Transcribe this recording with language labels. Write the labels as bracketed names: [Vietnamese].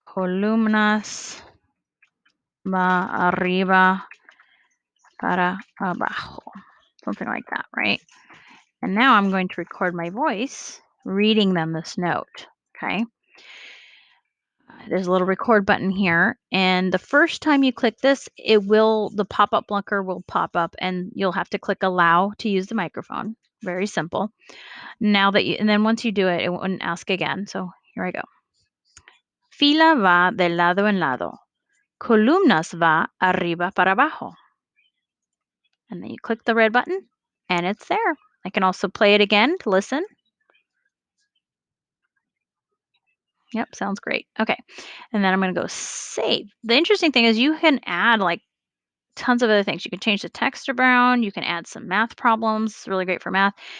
[Spanish] Columnas va arriba para abajo. [English] Something like that, right? And now I'm going to record my voice reading them this note, okay? There's a little record button here, and the first time you click this, the pop-up blocker will pop up, and you'll have to click allow to use the microphone. Very simple. And then once you do it, it won't ask again. So here I go. [Spanish] Fila va de lado en lado. Columnas va arriba para abajo. [English] And then you click the red button, and it's there. I can also play it again to listen. Yep, sounds great. Okay. And then I'm going to go save. The interesting thing is you can add like tons of other things. You can change the text around. You can add some math problems. It's really great for math.